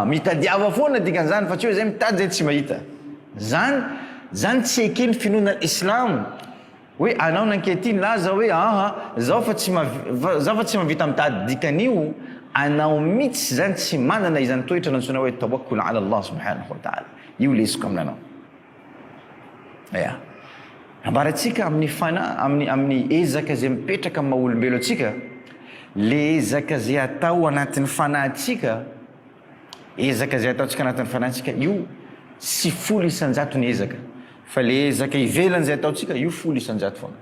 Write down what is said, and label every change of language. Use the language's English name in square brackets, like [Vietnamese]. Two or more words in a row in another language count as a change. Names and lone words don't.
[Malagasy] Mitadiava foana dikan'izany fa tsy hoe zay mitady zay tsy mahita. Zany tsy ekeny finoana Islam hoe anao nanketiny laza hoe zaho fa tsy mavita mitady, dikan'io anao mihitsy zany tsy manana izany toetra nantsona hoe [Arabic] توكل على الله سبحانه وتعالى. [Malagasy] Io lesoko aminanao. ambaratsika amin'ny amin'ny ezaka zay mipetraka amin'ny maha-olombelo atsika, le ezaka zay atao anatin'ny fanahintsika, ezaka zay ataontsika anatin'ny fanahintsika, io sy folo isan-jato ny ezaka, fa le ezaka ivelany zay ataontsika io folo isan-jato foana.